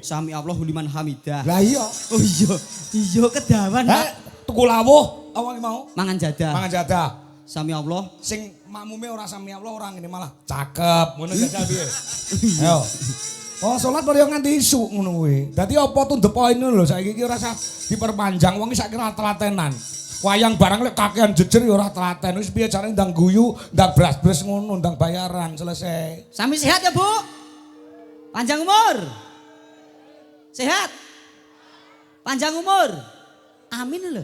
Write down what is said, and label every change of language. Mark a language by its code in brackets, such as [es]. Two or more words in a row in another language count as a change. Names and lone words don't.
[ar] سمع الله لمن حمده. [jv] Lah iya. Oh iya. Iya kedawan, Pak. Tuku lawuh apa ki mau? Mangan jadah. Mangan jadah. [ar] سمع الله. [jv] Sing makmume ora [ar] سمع الله [jv] ora ngene malah cakep ngono jajal piye. Ayo. Oh salat baru nganti isuk ngono kuwi. Dadi apa tuh [en] the point [jv] lho saiki iki ora usah diperpanjang wong iki saiki ora telatenan. Wayang barang lek kakean jejer ya ora telaten. Wis piye carane ndang guyu, ndang bras-bras ngono, ndang bayaran selesai. Sami sehat ya, Bu? Panjang umur. Sehat. Panjang umur. Amin lho.